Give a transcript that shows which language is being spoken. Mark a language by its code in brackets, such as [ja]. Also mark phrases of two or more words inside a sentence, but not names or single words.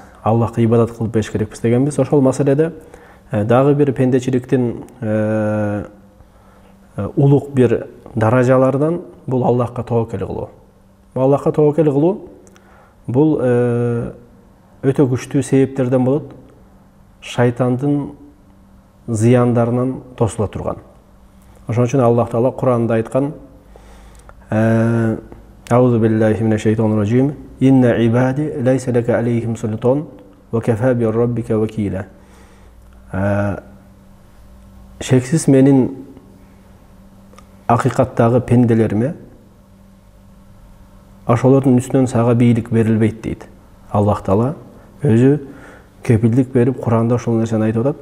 [ky] Аллахка ибадат кылып бериш керекпиз дегенбиз. Ошол маселеде дагы бир пендечиликтин улук бир даражаларынан бул Аллахка тобокел кылуу. Аллахка тобокел кылуу бул өтө күчтүү себептерден болот. Шайтандын зыяндарынан тосула турган. Ошон үчүн Аллах Таала Кур'анда айткан: [ar] أعوذ بالله من الشيطان الرجيم. إن عبادي ليس لك عليهم سلطان وكفى بربك وكيلا. [ky] Шексиз менин акыйкаттагы пенделериме ошолордун үстүнөн сага бийлик берилбейт дейт. Аллах Таала өзү кепилдик берип Кур'анда ошол нерсени айтып атат.